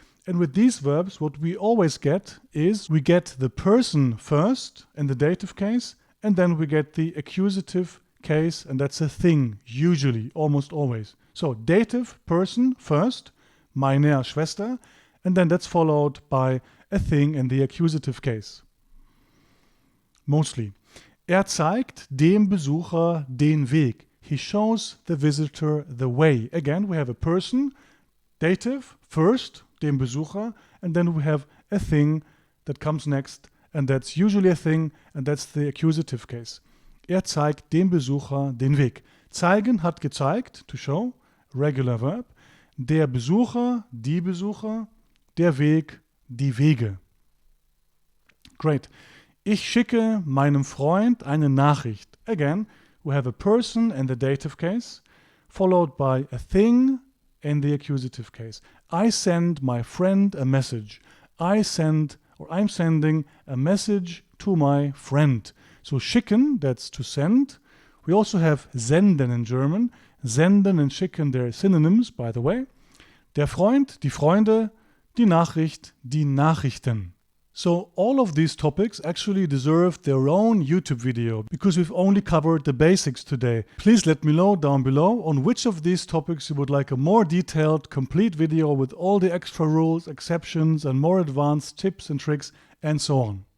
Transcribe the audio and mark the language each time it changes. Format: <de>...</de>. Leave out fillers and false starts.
<en>And with these verbs, what we always get is we get the person first in the dative case, and then we get the accusative case, and that's a thing, usually, almost always. So dative, person first,</en> <de>meine Schwester,</de> <en>and then that's followed by a thing in the accusative case. mostly.</en> <de>Zeigt dem Besucher den Weg.</de> <en>He shows the visitor the way. Again, we have a person, dative, first,</en> <de>dem Besucher,</de> <en>and then we have a thing that comes next, and that's usually a thing, and that's the accusative case.</en> <de>Zeigt dem Besucher den Weg. Zeigen hat gezeigt,</de> <en>to show, regular verb.</en> <de>Der Besucher, die Besucher. Der Weg, die Wege. Great. Ich schicke meinem Freund eine Nachricht.</de> <en>Again, we have a person in the dative case, followed by a thing in the accusative case. I send my friend a message. I'm sending a message to my friend. So schicken, that's to send. We also have senden in German. Senden and schicken, they're synonyms, by the way.</en> <de>Der Freund, die Freunde, die Nachricht, die Nachrichten.</de> <en>So all of these topics actually deserve their own YouTube video because we've only covered the basics today. Please let me know down below on which of these topics you would like a more detailed, complete video with all the extra rules, exceptions, and more advanced tips and tricks, and so on.</en>